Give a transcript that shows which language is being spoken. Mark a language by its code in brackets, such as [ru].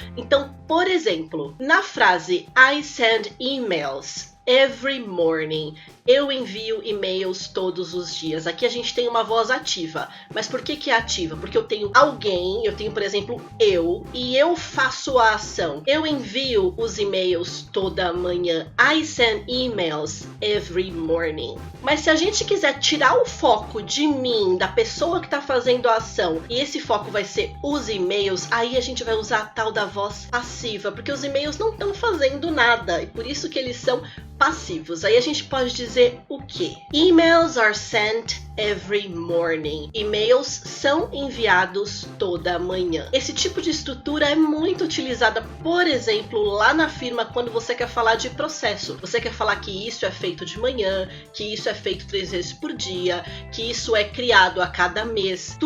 [pt] Então, por exemplo, na frase [en] I send emails every morning, [pt] eu envio e-mails todos os dias. Aqui a gente tem uma voz ativa. Mas por que é ativa? Porque eu tenho alguém, eu tenho, por exemplo, e eu faço a ação. Eu envio os e-mails toda manhã. [en] I send emails every morning. [pt] Mas se a gente quiser tirar o foco de mim, da pessoa que está fazendo a ação, e esse foco vai ser os e-mails, aí a gente vai usar a tal da voz passiva, porque os e-mails não estão fazendo nada, e por isso que eles são passivos. Aí a gente pode dizer o quê? [en] Emails are sent every morning. [pt] E-mails são enviados toda manhã. Esse tipo de estrutura é muito utilizada, por exemplo, lá na firma quando você quer falar de processo. Você quer falar que isso é feito de manhã, que isso é feito 3 vezes por dia, que isso é criado a cada mês.